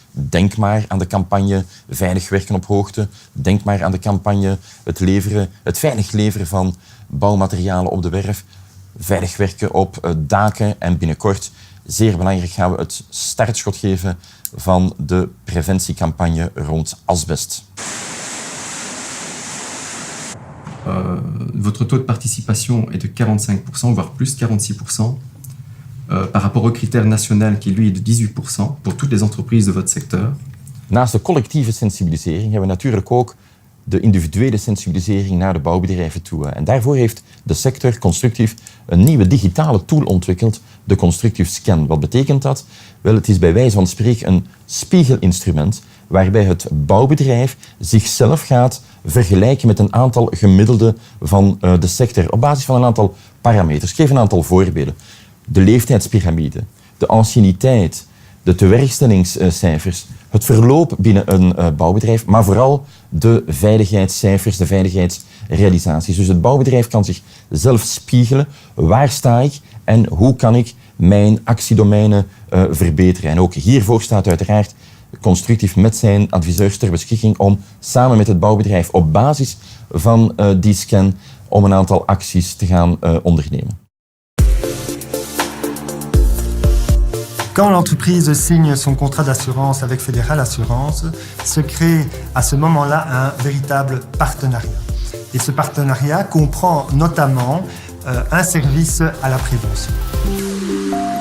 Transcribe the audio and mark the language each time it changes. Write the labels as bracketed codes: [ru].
[nl] Denk maar aan de campagne Veilig werken op hoogte. Denk maar aan de campagne het veilig leveren van bouwmaterialen op de werf. Veilig werken op daken en binnenkort, zeer belangrijk, gaan we het startschot geven van de preventiecampagne rond asbest. [fr] Votre taux de participation est de 45%, voire plus 46%, par rapport au critère national qui lui est de 18% pour toutes les entreprises de votre secteur. [nl] Naast de collectieve sensibilisering hebben we natuurlijk ook de individuele sensibilisering naar de bouwbedrijven toe. En daarvoor heeft de sector Constructif een nieuwe digitale tool ontwikkeld, de Constructif Scan. Wat betekent dat? Wel, het is bij wijze van spreken een spiegelinstrument waarbij het bouwbedrijf zichzelf gaat vergelijken met een aantal gemiddelden van de sector op basis van een aantal parameters. Ik geef een aantal voorbeelden. De leeftijdspyramide, de anciëniteit, de tewerkstellingscijfers, het verloop binnen een bouwbedrijf, maar vooral de veiligheidscijfers, de veiligheidsrealisaties. Dus het bouwbedrijf kan zichzelf spiegelen. Waar sta ik en hoe kan ik mijn actiedomeinen verbeteren? En ook hiervoor staat uiteraard Constructif met zijn adviseurs ter beschikking om samen met het bouwbedrijf op basis van die scan om een aantal acties te gaan ondernemen. [fr] Quand l'entreprise signe son contrat d'assurance avec Fédéral Assurance, se crée à ce moment-là un véritable partenariat. Et ce partenariat comprend notamment un service à la prévention.